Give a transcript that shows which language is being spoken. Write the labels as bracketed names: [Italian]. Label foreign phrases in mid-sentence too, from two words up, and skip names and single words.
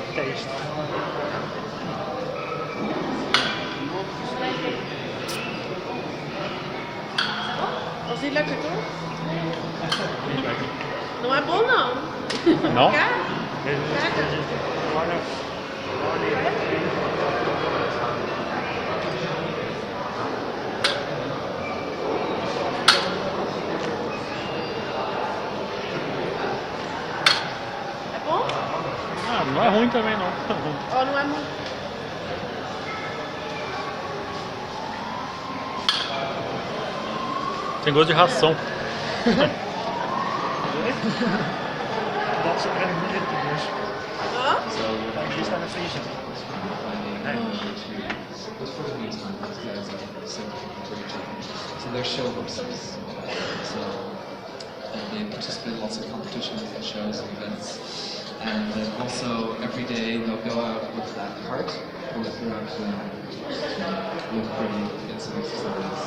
[Dutch] feest. Was niet lekker toch? Niet lekker. [Portuguese] Não é bom não. Não? Quer? Olha, É bom? ah, não é ruim também não. Ou não é muito? Tem gosto de ração. [Dutch] Dat is er niet dus. Hã? Die staan in de vriezer. [English] So they're show hostess. So they participate in lots of competitions and shows and events. And then also every day they'll go out with that cart, go throughout look pretty, get some exercise.